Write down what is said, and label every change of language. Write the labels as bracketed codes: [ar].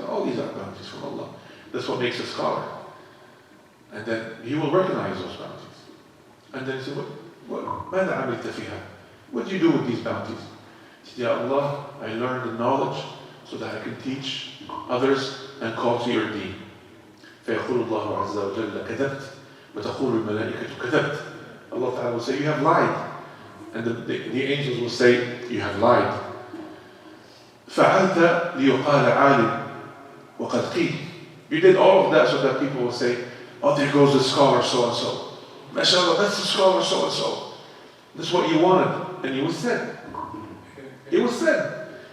[en] All these are bounties from Allah. That's what makes a scholar. And then He will recognize those bounties. And then He said, [ar] ماذا عملت فيها? [en] What do you do with these bounties? He said, Ya Allah, I learned the knowledge so that I can teach others and call to your deen. [ar] فيقول الله عز وجل كذبت وتقول الملائكة كذبت. [en] Allah Ta'ala will say, you have lied. And the angels will say, you have lied. [ar] فعلت ليقال عالم وقد قيل. [en] You did all of that so that people will say, oh, there goes the scholar so-and-so. MashaAllah, that's the scholar so-and-so. This is what you wanted. And it was said. It was said.